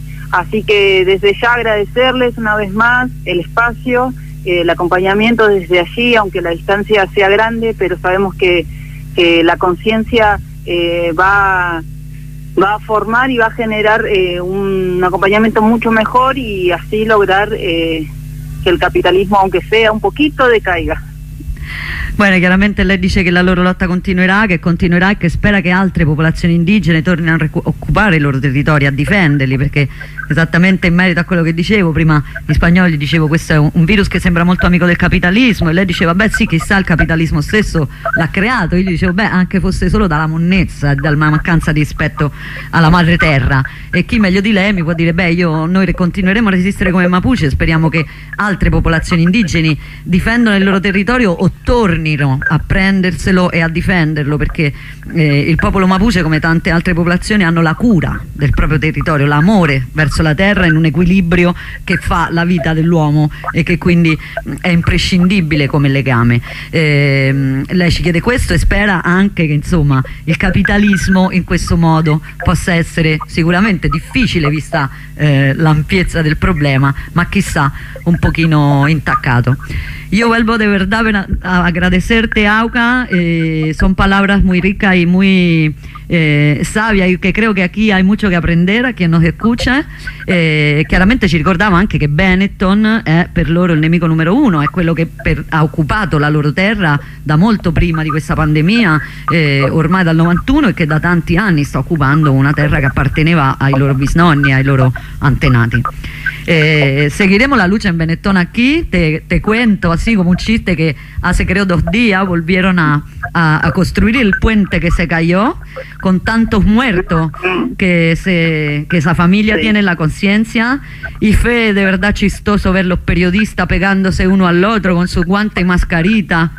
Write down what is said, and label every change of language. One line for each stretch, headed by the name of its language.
Spanish: Así que desde ya agradecerles una vez más el espacio, el acompañamiento desde allí, aunque la distancia sea grande, pero sabemos que la conciencia va a formar y va a generar un acompañamiento mucho mejor y así lograr que el capitalismo, aunque sea un poquito, decaiga.
Italian: Bueno, chiaramente lei dice che la loro lotta continuerà e che spera che altre popolazioni indigene tornino a occupare i loro territori, a difenderli, perché esattamente in merito a quello che dicevo prima, gli spagnoli, dicevo, questo è un virus che sembra molto amico del capitalismo, e lei diceva, beh sì, chissà, il capitalismo stesso l'ha creato. Io gli dicevo, beh, anche fosse solo dalla monnezza, dalla mancanza di rispetto alla madre terra, e chi meglio di lei mi può dire, beh, noi continueremo a resistere come Mapuche, speriamo che altre popolazioni indigene difendano il loro territorio o tornino a prenderselo e a difenderlo, perché il popolo Mapuche, come tante altre popolazioni, hanno la cura del proprio territorio, l'amore verso la terra, in un equilibrio che fa la vita dell'uomo e che quindi è imprescindibile come legame. Lei ci chiede questo e spera anche che, insomma, il capitalismo in questo modo possa essere sicuramente difficile, vista l'ampiezza del problema, ma chissà, un pochino intaccato.
Spanish: Yo vuelvo de verdad a agradecerte, Auca. Son palabras muy ricas y muy sabias, y que creo que aquí hay mucho que aprender a quien nos escucha.
Italian: Chiaramente ci ricordava anche che Benetton è per loro il nemico numero uno, è quello che ha occupato la loro terra da molto prima di questa pandemia, ormai dal 91, e che da tanti anni sta occupando una terra che apparteneva ai loro bisnonni, ai loro antenati.
Spanish: Seguiremos la lucha en Benetton aquí. Te cuento así como un chiste, que hace creo dos días volvieron a construir el puente que se cayó, con tantos muertos que esa familia, sí, tiene la conciencia. Y fue de verdad chistoso ver los periodistas pegándose uno al otro con su guante y mascarita.